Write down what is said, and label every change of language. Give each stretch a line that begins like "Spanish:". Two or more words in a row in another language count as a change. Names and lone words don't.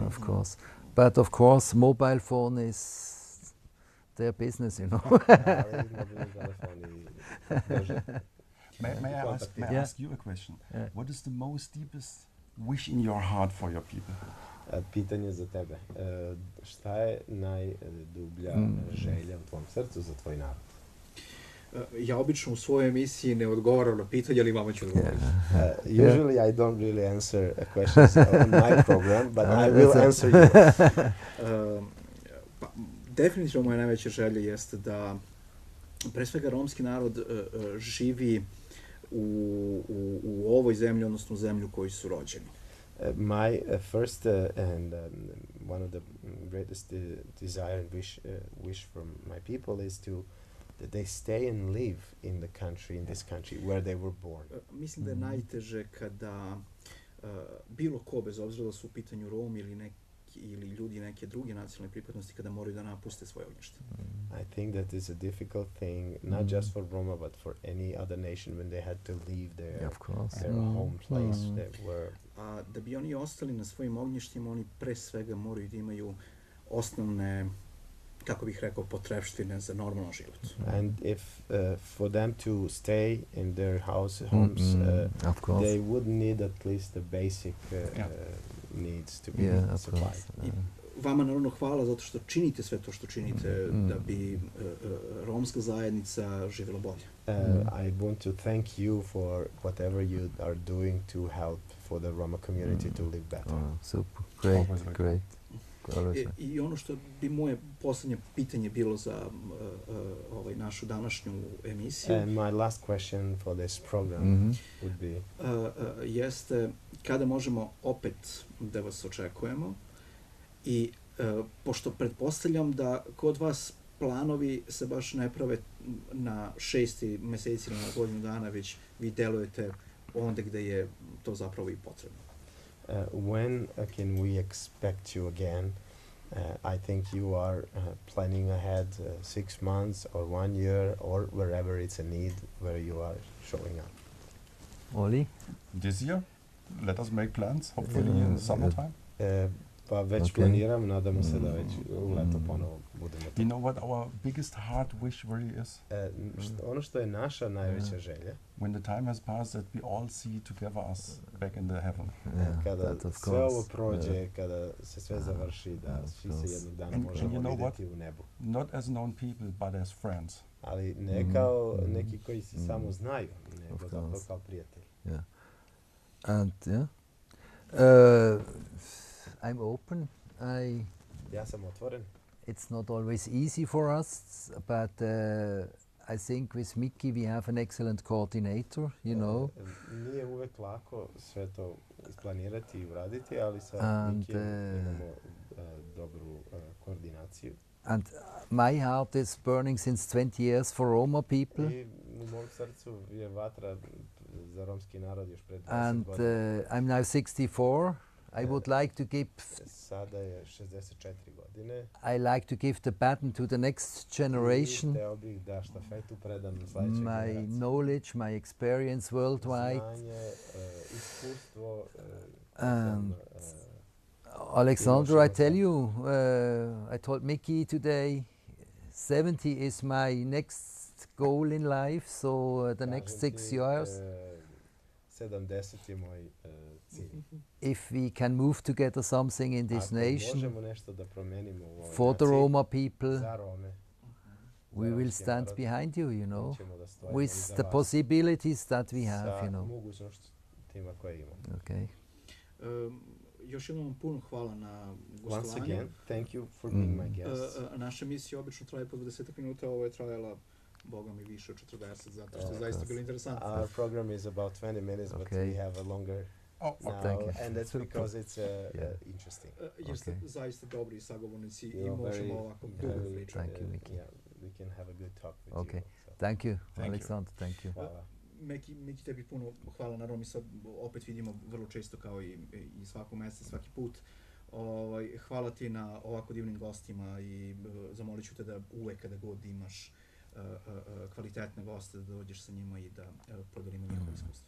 English: Of course. But of course, mobile phone is their business, you know. May I ask you a question? What is the most deepest wish in your heart for your people?
Serbian: Pitanje za tebe. Šta je najdublja želja u tvom srcu za tvoj narod? Ja obično u svojoj emisiji ne odgovaram na pitanje, ali vama ću odgovoriti.
English: Usually I don't really answer questions on my program, but I will answer you.
Serbian: Definitivno moja najveća želja jeste da pre svega romski narod živi u ovoj zemlji, odnosno u zemlju u kojoj su rođeni.
English: My first and one of the greatest desire and wish from my people is that they stay and live in the country, in this country where they were born.
Serbian: Mislim da je najteže kada bilo ko, bez obzira da su u pitanju Romi ili ljudi neke druge nacionalne pripadnosti, kada moraju da napuste svoje ognjište.
English: I think that is a difficult thing, not just for Roma, but for any other nation when they had to leave their home place.
Serbian: A da bi oni ostali na svojim ognjištima, oni pre svega moraju da imaju osnovne, kako bih rekao, potrepštine za normalan život.
English: And if for them to stay in their homes, they would need at least the basic needs to be supplied.
Serbian: I vama naravno hvala zato što činite sve to što činite da bi romska zajednica živjela bolje.
English: I want to thank you for whatever you are doing to help for the Roma community to live better. Super, great, great.
Serbian: I ono što bi moje posljednje pitanje bilo za našu današnju emisiju.
English: And my last question for this program would be
Serbian: jeste kada možemo opet da vas očekujemo i pošto pretpostavljam da kod vas planovi se baš ne prave na 6 meseci ili na godinu dana, već vi delujete onda gde je to zapravo i potrebno.
English: When can we expect you again? I think you are planning ahead 6 months or 1 year or wherever it's a need where you are showing up. Oli? This year, let us make plans, hopefully in summertime.
Serbian: Pa već planiramo, nadamo se da već u leto ponovo budemo tu.
English: You know what our biggest heart wish really is?
Serbian: Ono što je naša najveća želja,
English: when the time has passed, that we all see together us back in the heaven.
Serbian: Kada sve ovo prođe, kada se sve završi, da svi se jednog dana možemo vidjeti u nebu.
English: Not as known people, but as friends.
Serbian: Ali ne kao neki koji se samo znaju, nego zapravo kao prijatelji.
English: And I'm open.
Serbian: Ja sam otvoren.
English: It's not always easy for us, but I think with Mickey we have an excellent coordinator, you know.
Serbian: Nije uvek lako sve to isplanirati i uraditi, ali sa Mickeyem imamo dobru koordinaciju.
English: And my heart is burning since 20 years for Roma people.
Serbian: I u mom srcu je vatra za romski narod još pred 20
English: and
Serbian: godina.
English: I'm now 64. I would like to give.
Serbian: Sada je 64 godine.
English: I like to give the baton to the next generation.
Serbian: Hteo bih da štafetu predam sledećoj
English: my
Serbian: generaciji.
English: knowledge, my experience worldwide.
Serbian: Znanje, iskustvo.
English: Alexander, I tell you, I told Mickey today, 70 is my next goal in life, so the next 6 years.
Serbian: 70 je moj cilj.
English: If we can move together something in this nation,
Serbian: možemo nešto da promenimo u ovoj
English: for the
Serbian: naciji,
English: Roma people,
Serbian: za Rome,
English: we will stand behind you, you know,
Serbian: ćemo da stojimo
English: with
Serbian: iza
English: the
Serbian: vas
English: possibilities that we have,
Serbian: sa
English: you know.
Serbian: mogućnostima koje imamo.
English: Okay.
Serbian: Još jednom puno hvala na
English: Once
Serbian: gostovanju.
English: again, thank you for being my guest.
Serbian: Naša emisija obično traje po 20 minuta, ovo je trajala Boga mi više od 40, zato što je zaista bilo interesantno.
English: Our program is about 20 minutes, but we have a longer now, thank you. and that's because it's interesting.
Serbian: Jer ste zaista dobri sagovornici i
English: You're
Serbian: možemo
English: very-
Serbian: ovako dugo pričati.
English: Thank you, Mickey. Yeah, we can have a good talk with Okay. you. So. Thank you, Thank you. Alexander. Thank you.
Serbian: Hvala. Meki, tebi puno hvala, naravno mi sad opet vidimo vrlo često kao i svakog mjeseca, svaki put. Hvala ti na ovako divnim gostima i zamolit ću te da uvek kada god imaš kvalitetne goste da dođeš sa njima i da podelimo njihovo iskustvo.